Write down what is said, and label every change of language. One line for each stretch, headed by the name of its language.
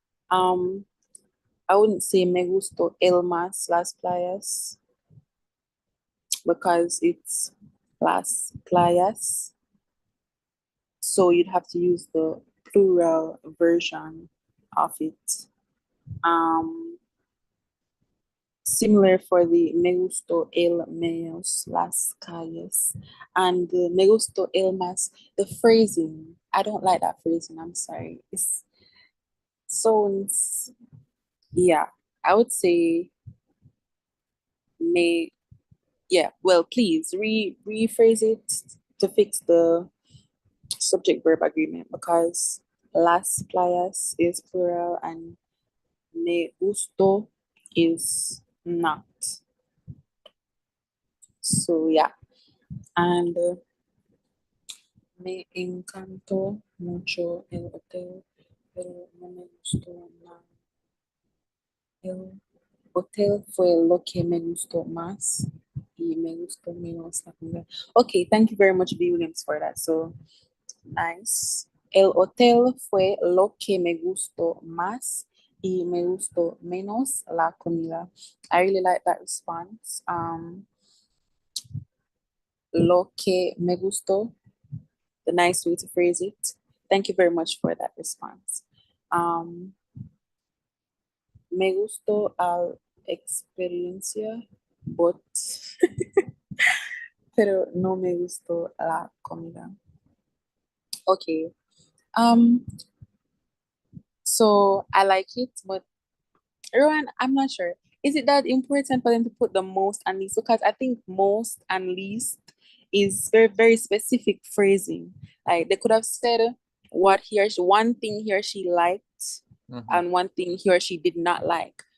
English: Um, I wouldn't say
Spanish: me gusto el más las playas
English: because it's
Spanish: las playas.
English: So you'd have to use the plural version of it. Um, Similar for the
Spanish: me gustó el menos las calles
English: and the
Spanish: me gustó el más.
English: The phrasing, I don't like that phrasing. I'm sorry. It's so yeah. I would say may yeah. Well, please rephrase it to fix the subject verb agreement because
Spanish: las playas
English: is plural and
Spanish: me gusto
English: is not. So yeah, and
Spanish: me encantó mucho el hotel, pero no me gustó nada. El hotel fue lo que me gustó más y me gustó menos la comida.
English: Okay, thank you very much, B. Williams, for that. So nice.
Spanish: El hotel fue lo que me gustó más y me gustó menos la comida.
English: I really like that response.
Spanish: Lo que me gustó,
English: the nice way to phrase it. Thank you very much for that response.
Spanish: Me gustó la experiencia,
English: but
Spanish: pero no me gustó la comida.
English: Okay. So I like it, but Rowan, I'm not sure. Is it that important for them to put the most and least? Because I think most and least is very, very specific phrasing. Like they could have said what he or she, one thing he or she liked and one thing he or she did not like.